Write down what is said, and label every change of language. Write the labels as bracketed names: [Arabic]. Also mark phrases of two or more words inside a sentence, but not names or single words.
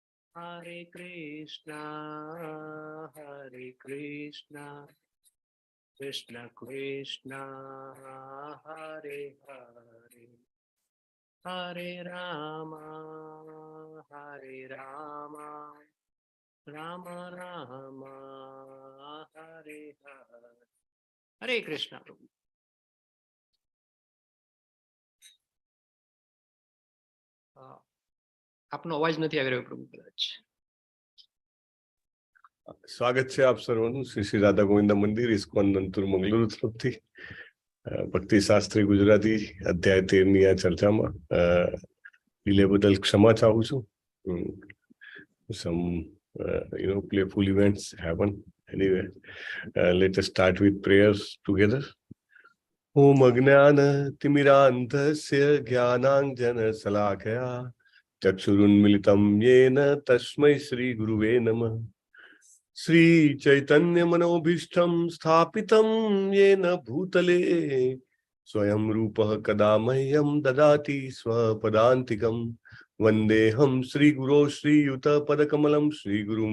[Sanskrit] हरे कृष्ण कृष्ण कृष्ण हरे हरे हरे राम राम राम हरे हरे. हरे कृष्ण प्रभु. [Gujarati] આપનો અવાજ નથી આવી રહ્યો પ્રભુ કદાચ. સ્વાગત છે આપ સર્વનું શ્રી શ્રી રાધા ગોવિંદ મંદિર ઇસ્કોન નંતુર મંગલુરુ તરફથી ભક્તિ શાસ્ત્રી ગુજરાતી અધ્યાય 13 ની આ ચર્ચામાં ડિલે બદલ ક્ષમા ચાહું છું. [English] Some playful events happen. Anyway, let us start with prayers together. [Sanskrit] ॐ अज्ञान तिमिरान्धस्य ज्ञानाञ्जन शलाकया चक्षुरुन्मीलितं येन तस्मै श्री गुरवे नमः. श्री चैतन्य मनोऽभीष्टं स्थापितं येन भूतले स्वयं रूपः कदा मह्यं ददाति स्वपदान्तिकम् वन्देऽहं श्री गुरु श्री युत पदकमलं श्री गुरून्